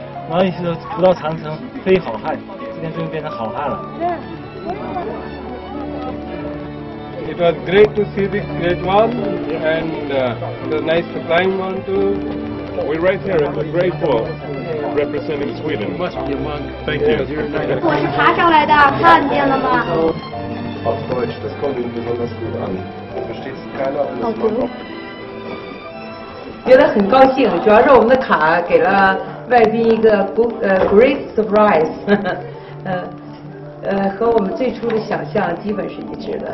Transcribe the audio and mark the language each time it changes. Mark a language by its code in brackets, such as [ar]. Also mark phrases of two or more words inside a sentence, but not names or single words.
[zh] 然后一直不到长城，非好汉，今天终于变成好汉了。 [en] It was great to see this great one, and it was nice to climb on too. We're right here at the Great Wall, representing Sweden. Must be a monk. Thank you. [zh] 我是爬上来的，看见了吗？ [de] Auf Deutsch, das kommt Ihnen besonders gut an. Versteht es keiner und das macht auch. [zh] 觉得很高兴，主要是我们的卡给了外宾一个 [en] great surprise， [zh] 和我们最初的想象基本是一致的。